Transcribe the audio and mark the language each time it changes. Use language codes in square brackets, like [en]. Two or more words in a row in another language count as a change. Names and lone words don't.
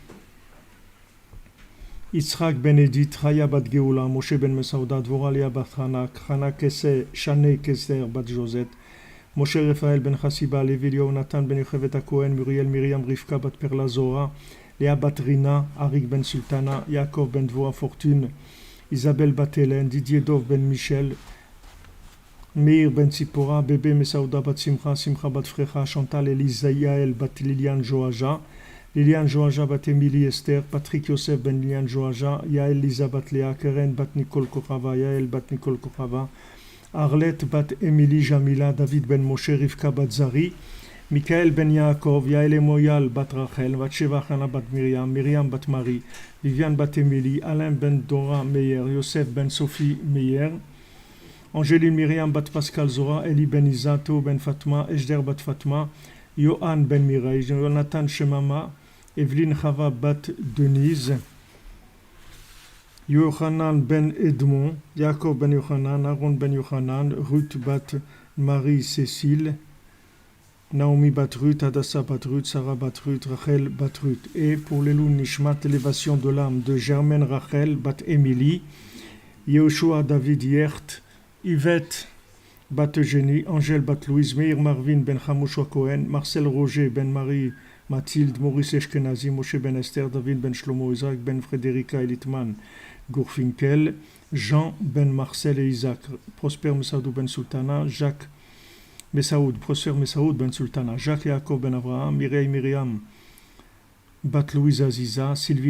[fr] Yitzhak Ben Edith, Chaya Bat Geoula, Moshe Ben Mesauda, Dvora Léa Bat Hanak, Chana Kese, Shane Keser Bat Josette, Moshe Raphaël Ben Chassiba, Lévi Nathan Ben Yochevet Cohen, Muriel Myriam Rivka Bat Perla Zora, Léa Bat Rina, Arik Ben Sultana, Yaakov Ben Dvora Fortune, Isabelle Bat-Hélène, Didier Dov Ben Michel, Meir Ben Tzipora, Bébé Mesaouda Bat Simcha, Simcha Bat Frecha, Chantal Elisa Yael Bat Liliane Joaja, Liliane Joaja Bat Émilie Esther, Patrick Yosef Ben Liliane Joaja, Yael Lisa Bat Léa, Keren Bat Nicole Kochava, Yael Bat Nicole Kochava, Arlette Bat Émilie Jamila, David Ben Moshe, Rivka Bat Zari, Michael Ben Yaakov, Yael Moyal Bat Rachel, Vatsheva Chana Bat Myriam, Myriam Bat Marie, Viviane Bat Émilie, Alain Ben Dora Meyer, Yosef Ben Sophie Meyer, Angéline Myriam Bat Pascal Zora, Eli Ben Isato Ben Fatma, Ejder Bat Fatma, Yohan Ben Mireille, Jonathan Shemama, Evelyne Chava Bat Denise, Yohanan Ben Edmond, Jacob Ben Yohanan, Aaron Ben Yohanan, Ruth Bat Marie Cécile, Naomi Batrut, Adassa Batrut, Sarah Batrut, Rachel Batrut. Et pour les Nishmat, élévation de l'âme de Germaine Rachel Bat Emily, Yehoshua David Yert, Yvette Bat Eugénie, Angèle Bat Louise, Meir Marvin Ben Hamouchoua Cohen, Marcel Roger Ben Marie Mathilde, Maurice Eshkenazi, Moshe Ben Esther, David Ben Shlomo, Isaac Ben Frédérica Elitman, Gourfinkel, Jean Ben Marcel et Isaac, Prosper Messaoud Ben Sultana, Jacques Messaoud, Prosper Messaoud Ben Sultana, Jacques Yaakov Ben Abraham, Mireille Myriam Bat Louise Aziza, Sylvie